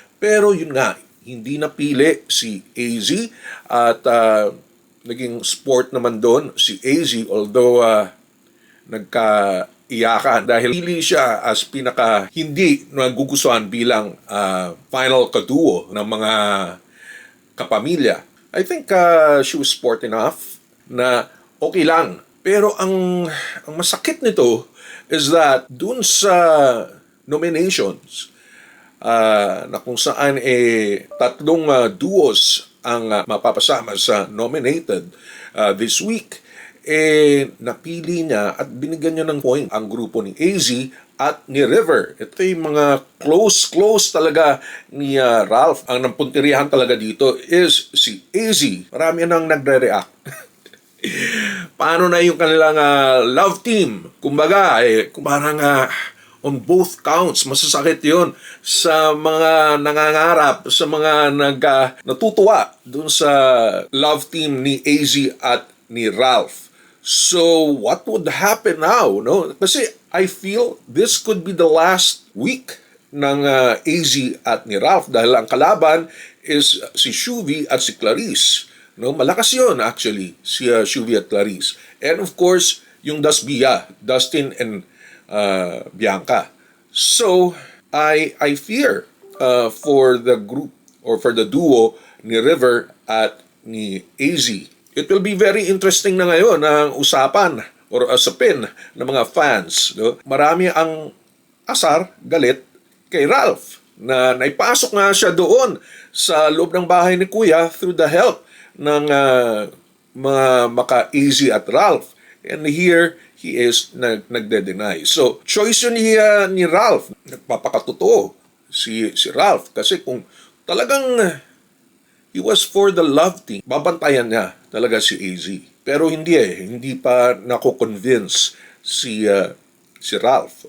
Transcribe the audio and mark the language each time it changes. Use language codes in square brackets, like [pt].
[tl] Pero yun nga, hindi napili si AZ at naging sport naman doon si AZ, although nagkaiyakan dahil pili siya as pinaka hindi nagugustuhan bilang final kaduo ng mga kapamilya. [en] I think she was sport enough [tl] na okay lang. Pero ang masakit nito is that dun sa nominations, na kung saan tatlong duos ang mapapasama sa nominated this week, napili niya at binigyan niya ng point ang grupo ni AZ at ni River. Ito yung mga close talaga ni Ralph. Ang nampuntirihan talaga dito is si AZ. Marami nang nagre-react. Paano na yung kanilang love team? Kumbaga, parang on both counts, masasakit yun sa mga nangangarap, sa mga natutuwa dun sa love team ni AZ at ni Ralph. [en] So, what would happen now? [tl] No? [en] Kasi I feel this could be the last week [tl] ng AZ at ni Ralph dahil ang kalaban is si Shuvi at si Clarice. No? Malakas yun actually, si Shuvi at Clarice. And of course, yung Dustin and Bianca. [en] So, I fear for the group or for the duo ni River at ni AZ. It will be very interesting [tl] na ngayon ang usapan or usapin ng mga fans. No? Marami ang asar, galit kay Ralph na naipasok nga siya doon sa loob ng bahay ni Kuya through the help ng mga maka-AZ at Ralph. And here, he is nagde-deny. So, choice yun ni Ralph. Nagpapakatotoo si Ralph. Kasi kung talagang [en] he was for the love team, [tl] babantayan niya talaga si AZ. Pero hindi pa nako-convince si Ralph.